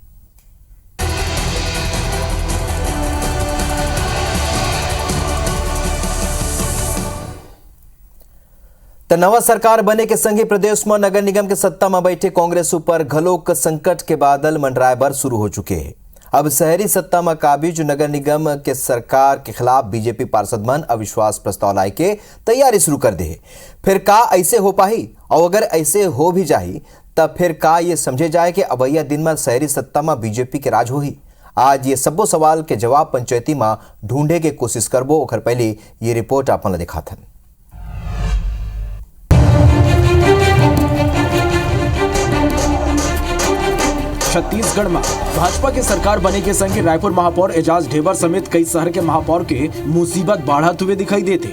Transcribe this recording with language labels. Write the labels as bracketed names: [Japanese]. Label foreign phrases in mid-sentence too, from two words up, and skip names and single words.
[Chhattisgarhi] तो नवा सरकार बने के संग ही प्रदेश में नगर निगम के सत्ता में बैठे कांग्रेस ऊपर घलोक संकट के बादल मंडराए बर शुरू हो चुके हैं। अब शहरी सत्ता में काबिज नगर निगम के सरकार के खिलाफ बीजेपी पार्षद मन अविश्वास प्रस्ताव लाए के तैयारी शुरू कर दे। फिर का ऐसे हो पाही, और अगर ऐसे हो भी जाही तब फिर का ये समझे जाए कि अबैया दिन में शहरी सत्ता में बीजेपी के राज होही। आज ये सबो सवाल के जवाब पंचायती में ढूंढे के कोशिश करबो। ओखर पहले ये रिपोर्ट आपन दिखाथन। छत्तीसगढ़ में भाजपा की सरकार बने के संग रायपुर महापौर एजाज ढेबर समेत कई शहर के महापौर के मुसीबत बढ़त हुए दिखाई देते।